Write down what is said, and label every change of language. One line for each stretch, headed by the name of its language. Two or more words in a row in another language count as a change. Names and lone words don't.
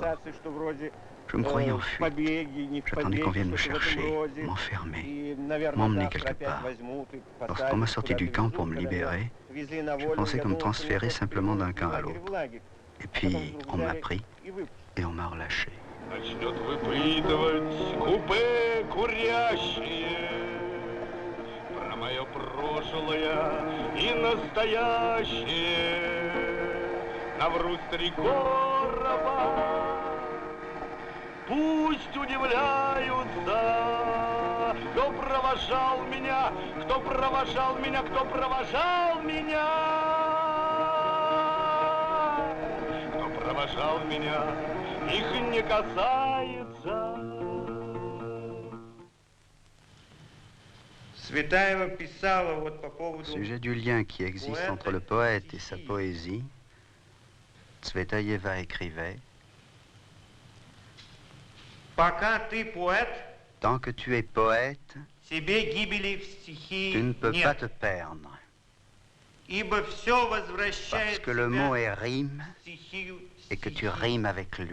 French: Je me croyais en fuite. J'attendais qu'on vienne me chercher, m'enfermer, m'emmener quelque part. Lorsqu'on m'a sorti du camp pour me libérer, je pensais qu'on me transférait simplement d'un camp à l'autre. Et puis, on m'a pris et on m'a relâché.
Russian: Мое прошлое и настоящее наврут 3 короба. Пусть удивляются, кто провожал меня, кто провожал меня, кто провожал меня. Кто провожал меня, их не касается.
French: Au sujet du lien qui existe entre le poète et sa poésie, Tsvetaeva écrivait « Tant que tu es poète, tu ne peux pas te perdre, parce que le mot est rime et que tu rimes avec lui.